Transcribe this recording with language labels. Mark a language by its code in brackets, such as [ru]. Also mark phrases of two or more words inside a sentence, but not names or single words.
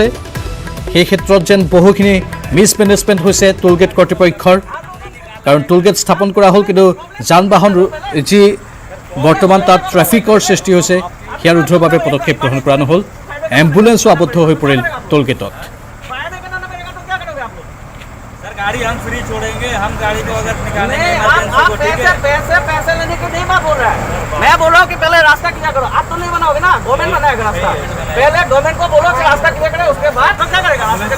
[as] সেই ক্ষেত্ৰত যেন বহুখিনি মিছমেনেজমেণ্ট হৈছে টোলগেট কৰ্তৃপক্ষৰ, কাৰণ টোলগেট স্থাপন কৰা হ'ল, কিন্তু যান বাহন যি বৰ্তমান তাত ট্ৰেফিকৰ সৃষ্টি হৈছে সেয়া ৰোধৰ বাবে পদক্ষেপ গ্ৰহণ কৰা নহ'ল। এম্বুলেন্সো আবদ্ধ হৈ পৰিল টোলগেটত। [hi] गाड़ी हम फ्री छोड़ेंगे, हम गाड़ी को अगर निकालेंगे पैसे लेने को नहीं मैं बोल रहा है। मैं बोल रहा हूँ कि पहले रास्ता क्लियर करो। आप तो नहीं बनाओगे ना, गवर्नमेंट बनाएगा रास्ता। पहले गवर्नमेंट को बोलो कि रास्ता क्लियर करे, उसके बाद तो क्या करेगा?